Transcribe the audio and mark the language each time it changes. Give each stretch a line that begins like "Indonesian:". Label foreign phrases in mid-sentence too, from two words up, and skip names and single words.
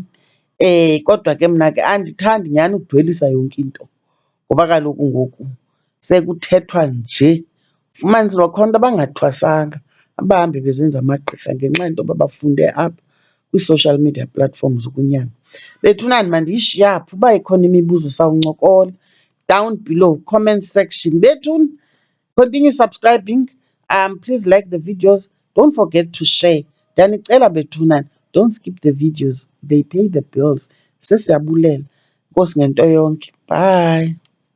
Xhosa: Kodwa ke mna ke andithandi nyhani ukudwelisa yonke into ngoba kaloku ngoku sekuthethwa nje. Ufumanise uba khona abantu abangathwasanga abahambe bezenza amagqirha ngenxa yento yoba bafunde apha kwii-social media platforms ukunyanga. Bethunana, mandiyishiye apho. Uba ikhona imibuzo sawuncokola
English: down below, comment section. Bethuna, continue subscribing. Please like the videos. Don't forget to share.
Xhosa: Ndiyanicela bethunana,
English: don't skip the videos. They pay the bills.
Xhosa: Sesiyabulela. Enkosi ngento yonke.
English: Bye.